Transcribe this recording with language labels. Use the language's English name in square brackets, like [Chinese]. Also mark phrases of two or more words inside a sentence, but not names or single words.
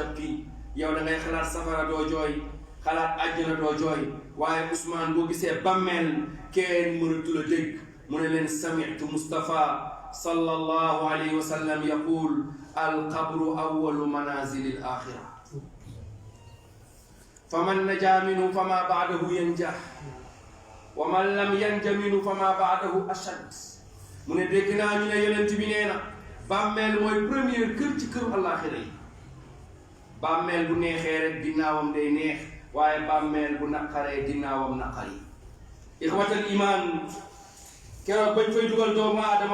[Wolof] yow da ngay xalaat safara doo jooy, xalaat àjjana doo jooy waaye Ousmane boo gisee bàmmeel kenn mënatul a dégg mu ne leen [Arabic] سمعت مصطفى صلى الله عليه وسلم يقول القبر أول منازل الآخرة فمن نجا منه فما بعده ينجو ومن لم ينج منه فما بعده أشد [Wolof] mu ne dégg naa ñu ne yonent bi nee na bàmmeel mooy première kër ci këru àllaaxira yi bàmmeel bu neexee rek ginnaawam day neex waaye bàmmeel bu naqaree ginnaawam naqari [Arabic] إخوة الإيمان [Wolof] keroog bañ fay dugal doomu aadama